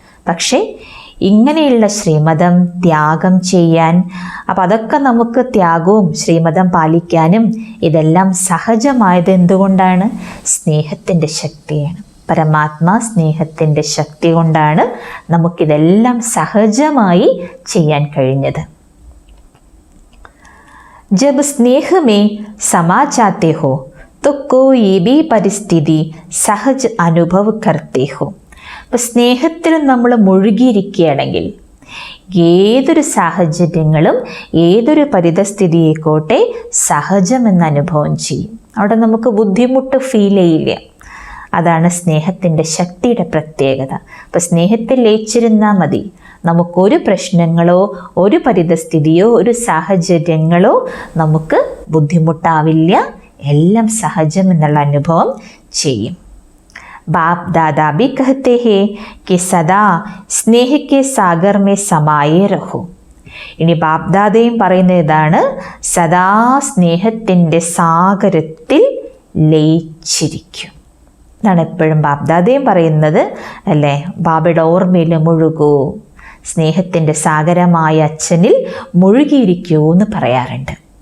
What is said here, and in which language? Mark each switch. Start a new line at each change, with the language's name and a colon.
Malayalam: പക്ഷേ ഇങ്ങനെയുള്ള ശ്രീമതം ത്യാഗം ചെയ്യാൻ, അപ്പം അതൊക്കെ നമുക്ക് ത്യാഗവും ശ്രീമതം പാലിക്കാനും ഇതെല്ലാം സഹജമായത് എന്തുകൊണ്ടാണ്? സ്നേഹത്തിൻ്റെ ശക്തിയാണ്. പരമാത്മാ സ്നേഹത്തിൻ്റെ ശക്തി കൊണ്ടാണ് നമുക്കിതെല്ലാം സഹജമായി ചെയ്യാൻ കഴിഞ്ഞത്.
Hindi: जब स्नेह में समा जाते हो तो कोई भी परिस्थिति सहज അനുഭവ करते हो.
Malayalam: അപ്പം സ്നേഹത്തിൽ നമ്മൾ മുഴുകിയിരിക്കുകയാണെങ്കിൽ ഏതൊരു സാഹചര്യങ്ങളും ഏതൊരു പരിതസ്ഥിതിയെക്കോട്ടെ സഹജമെന്ന് അനുഭവം ചെയ്യും. അവിടെ നമുക്ക് ബുദ്ധിമുട്ട് ഫീൽ ചെയ്യില്ല. അതാണ് സ്നേഹത്തിൻ്റെ ശക്തിയുടെ പ്രത്യേകത. അപ്പം സ്നേഹത്തിൽ ലയിച്ചിരുന്നാൽ മതി, നമുക്കൊരു പ്രശ്നങ്ങളോ ഒരു പരിതസ്ഥിതിയോ ഒരു സാഹചര്യങ്ങളോ നമുക്ക് ബുദ്ധിമുട്ടാവില്ല. എല്ലാം സഹജം എന്നുള്ള അനുഭവം ചെയ്യും.
Hindi: बाप दादा भी कहते हैं कि सदा स्नेह के सागर में समाये रहो.
Malayalam: ഇനി ബാപ്ദാദയും പറയുന്ന ഇതാണ്, സദാ സ്നേഹത്തിൻ്റെ സാഗരത്തിൽ ലയിച്ചിരിക്കും. ഇതാണ് എപ്പോഴും ബാപ്ദാദയും പറയുന്നത് അല്ലേ. ബാബയുടെ ഓർമ്മയിൽ മുഴുകൂ, സ്നേഹത്തിൻ്റെ സാഗരമായ അച്ഛനിൽ മുഴുകിയിരിക്കൂ എന്ന് പറയാറുണ്ട്.